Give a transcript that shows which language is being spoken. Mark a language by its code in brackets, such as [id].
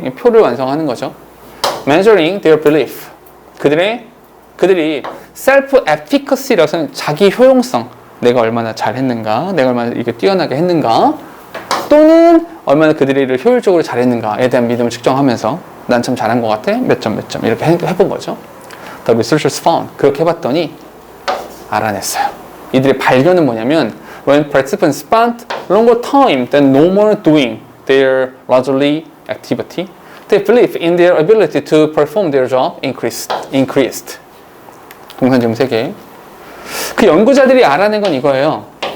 [ko] 표를 완성하는 거죠. [en] measuring their belief [ko] 그들이 self-efficacy라고 하는 자기 효용성 내가 얼마나 잘했는가 내가 얼마나 이게 뛰어나게 했는가 또는 얼마나 그들이 일을 효율적으로 잘했는가에 대한 믿음을 측정하면서 난 참 잘한 것 같아 몇 점 이렇게 해본 거죠. [en] The researchers found [ko] 그렇게 해봤더니 알아냈어요. 이들의 발견은 뭐냐면 [en] when participants spent longer time than normal doing their leisurely activity, their belief in their ability to perform their job increased. [ko] 동산 지금 3개. 그 연구자들이 알아낸 건 이거예요.